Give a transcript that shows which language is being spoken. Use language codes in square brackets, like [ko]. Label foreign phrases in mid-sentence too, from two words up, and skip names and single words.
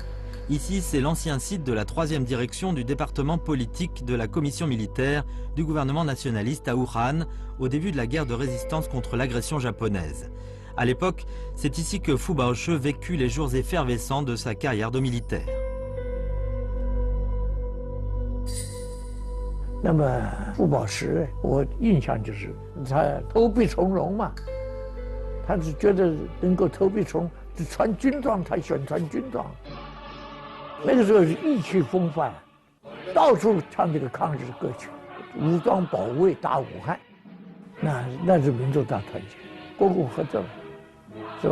[fr] Ici, c'est l'ancien site de la 3e direction du département politique de la commission militaire du gouvernement nationaliste à Wuhan au début de la guerre de résistance contre l'agression japonaise. À l'époque, c'est ici que Fu Baoche vécut les jours effervescents de sa carrière de militaire. [zh] 那么傅宝石，我印象就是他投笔从戎嘛，他是觉得能够投笔从戎，穿军装，他喜欢穿军装。那个时候是意气风发，到处唱这个抗日歌曲，武装保卫大武汉，那是民族大团结，国共合作，是吧？